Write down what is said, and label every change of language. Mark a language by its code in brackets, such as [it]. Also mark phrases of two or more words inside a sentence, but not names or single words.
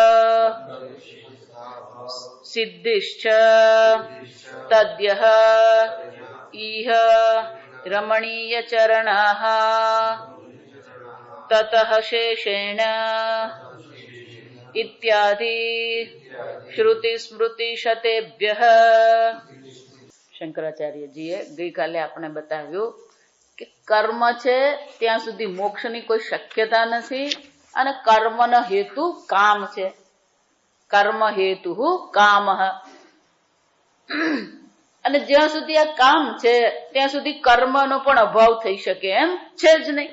[sa] सिद्धिश्च तद्यः इह रमणीय चरणाः ततः शेषेण इत्यादि श्रुति स्मृति शतेभ्यः [gu] શંકરાચાર્યજીએ ગઈકાલે આપણે બતાવ્યું કે કર્મ છે ત્યાં સુધી મોક્ષની કોઈ શક્યતા નથી અને કર્મનો હેતુ કામ છે. કર્મ હેતુ કામ અને જ્યાં સુધી આ કામ છે ત્યાં સુધી કર્મનો પણ અભાવ થઈ શકે એમ છે જ નહીં.